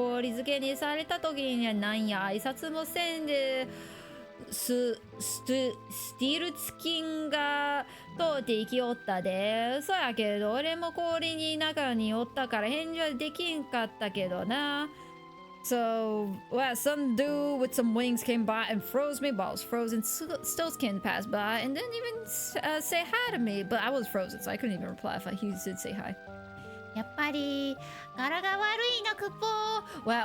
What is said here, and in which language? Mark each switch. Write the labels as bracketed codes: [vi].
[ja] 氷漬けにされた時にはなんや挨拶もせんでスティルツキンが通って行きおったで。そやけど俺も氷に中におったから返事はできんかったけどな。 [en] So, well, some dude with some wings came by and froze me, but I was frozen. Stillskin passed by and didn't even say hi to me, but I was frozen, so I couldn't even reply if he did say hi. [ja] やっぱり柄が悪いのクッポー。